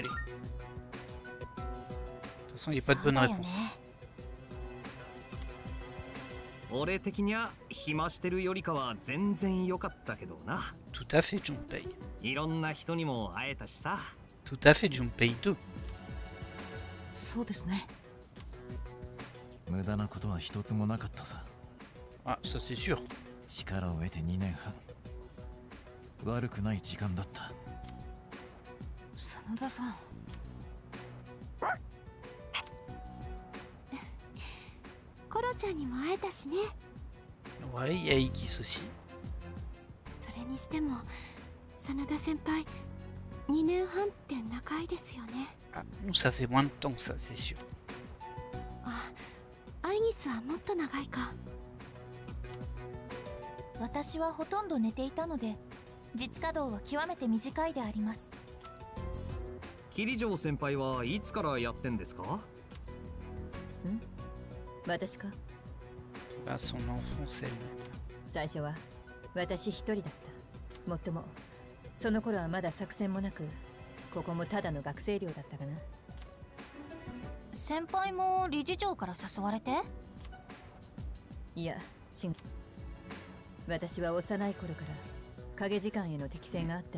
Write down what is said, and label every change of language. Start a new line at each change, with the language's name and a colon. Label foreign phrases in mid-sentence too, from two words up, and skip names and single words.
French: De toute façon, il n'y a pas de bonne réponse. Tout à fait, Junpei. Tout à fait, Junpei 2.
Japanese: そうですね。無駄なことは一つもなかったさ。
French: Ah, ça c'est sûr.
Japanese: 力を得て2年半。悪くない時間だった。真田さん。コロちゃんにも会えたしね。
French: Ouais, il y a Ikis aussi.
Japanese: それにしても真田先輩2年半って長いですよね。
French: Ah, nous ça fait moins de temps que ça, c'est sûr.
Japanese: あ、アイギスはもっと長いか。私はほとんど寝ていたので実稼働は極めて短いであります。桐城先輩はいつからやってんですか？ん？私か？
French: Bah, son enfance, elle.
Japanese: 最初は私一人だった。もっともその頃はまだ作戦もなく、ここもただの学生寮だったかな。先輩も理事長から誘われて？いや、違う。私は幼い頃から影時間への適性があったんだ。